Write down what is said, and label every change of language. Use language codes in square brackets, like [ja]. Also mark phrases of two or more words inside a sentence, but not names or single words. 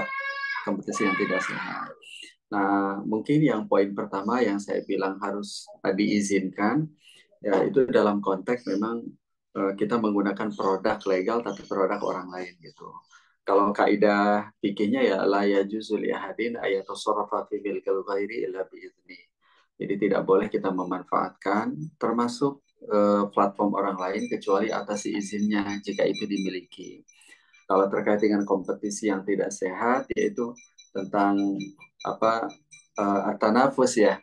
[id] Kompetisi yang tidak sehat. Nah, mungkin yang poin pertama yang saya bilang harus diizinkan, ya itu dalam konteks memang kita menggunakan produk legal tapi produk orang lain gitu. Kalau kaidah fikihnya ya [ar] لا يجوز لأحد أن يتصرف في ملك الغير إلا بإذنه. [id] Jadi tidak boleh kita memanfaatkan termasuk platform orang lain kecuali atas izinnya jika itu dimiliki. Kalau terkait dengan kompetisi yang tidak sehat yaitu tentang apa tanafus ya.